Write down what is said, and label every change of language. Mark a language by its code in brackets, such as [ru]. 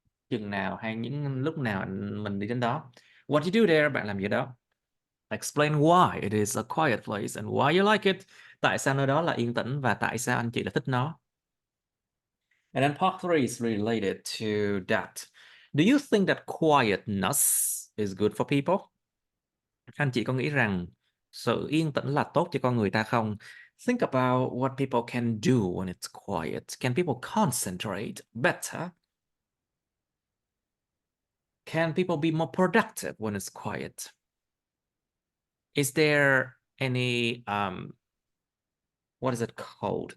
[vi] Chừng nào hay những lúc nào mình đi đến đó. [en] What you do there, [vi] bạn làm gì đó. [en] Explain why it is a quiet place and why you like it. [vi] Tại sao nơi đó là yên tĩnh và tại sao anh chị lại thích nó. [en] And then part 3 is related to that. Do you think that quietness is good for people? [vi] Anh chị có nghĩ rằng sự yên tĩnh là tốt cho con người ta không? [en] Think about what people can do when it's quiet. Can people concentrate better? Can people be more productive when it's quiet? Is there any, what is it called?